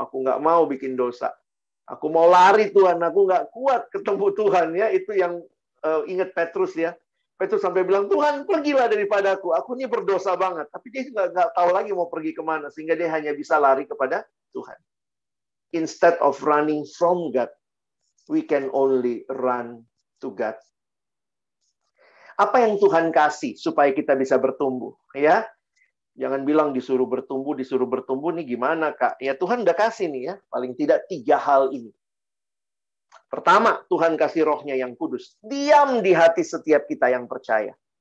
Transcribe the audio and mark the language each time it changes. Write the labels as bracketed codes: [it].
[id] Aku nggak mau bikin dosa. Aku mau lari Tuhan. Aku nggak kuat ketemu Tuhan. Ya, itu yang ingat Petrus ya. Petrus sampai bilang, Tuhan pergilah daripadaku. Aku ini berdosa banget. Tapi dia nggak tahu lagi mau pergi kemana. Sehingga dia hanya bisa lari kepada Tuhan. [en] Instead of running from God, we can only run to God. [id] Apa yang Tuhan kasih supaya kita bisa bertumbuh? Ya, jangan bilang disuruh bertumbuh nih gimana Kak? Ya Tuhan udah kasih nih ya, paling tidak 3 hal ini. Pertama, Tuhan kasih rohnya yang kudus. Diam di hati setiap kita yang percaya.